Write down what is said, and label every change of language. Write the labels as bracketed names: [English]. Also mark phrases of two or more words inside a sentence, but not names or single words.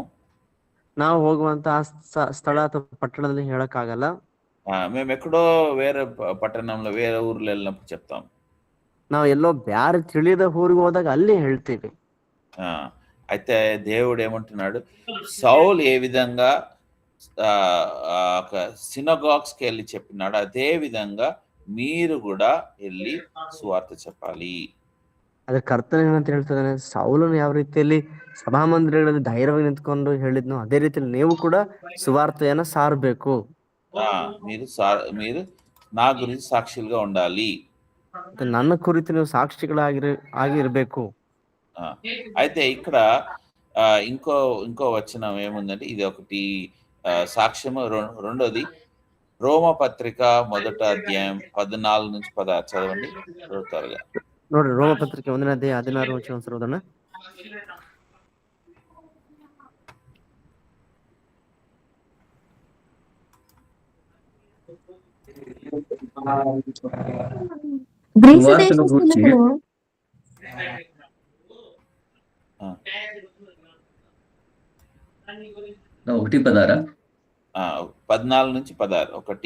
[Kannada] ನಾವು ಹೋಗುವಂತ ಸ್ಥಳ ಅಥವಾ ಪಟ್ಟಣದಲ್ಲಿ ಹೇಳಕ್ಕಾಗಲ್ಲ, [Telugu] మేము ఎక్కడో వేరే పట్టణంలో వేరే ఊర్లో వెళ్ళినప్పుడు చెప్తాం. [Kannada] ನಾವು ಎಲ್ಲೋ ಬ್ಯಾರೆ ತಿಳಿಯದ ಊರಿಗೆ ಹೋದಾಗ ಅಲ್ಲಿ ಹೇಳ್ತೀವಿ. [Telugu] అయితే దేవుడు ఏమంటున్నాడు? సౌలు ఏ విధంగా ఒక సినగాగ్స్ కి వెళ్ళి చెప్పినాడు, అదే విధంగా మీరు కూడా వెళ్ళి సువార్త చెప్పాలి. [Kannada] ಅದ್ರ ಕರ್ತನ ಏನಂತ ಹೇಳ್ತಿದ್ದಾನೆ? ಸೌಲನು ಯಾವ ರೀತಿಯಲ್ಲಿ ಸಭಾಮಂದಿರಗಳಲ್ಲಿ ಧೈರ್ಯವಾಗಿ ನಿಂತ್ಕೊಂಡು ಹೇಳಿದ್ನೋ ಅದೇ ರೀತಿಯಲ್ಲಿ ನೀವು ಕೂಡ ಸುವಾರ್ತೆಯನ್ನ ಸಾರಬೇಕು. [Telugu] మీరు నా గురించి సాక్షులుగా ఉండాలి. [Kannada] ನನ್ನ ಕುರಿತು ನೀವು సాక్షిಗಳಾಗಿರಬೇಕು. [Telugu] అయితే ఇక్కడ ఇంకో వచనం ఏముందంటే, ఇది ఒకటి సాక్ష్యము. రెండోది రోమపత్రిక 1వ అధ్యాయం 14 నుంచి 16 చదవండి త్వరగా. [Kannada] ನೋಡ್ರಿ, ರೋಮಪತ್ರಿಕೆ 1ನೇ ಅಧ್ಯಾಯ 16 ವಚನ ಓದೋಣ. [Telugu] గ్రీసు దేశస్థులకు 14 నుంచి 16. ఒకటి,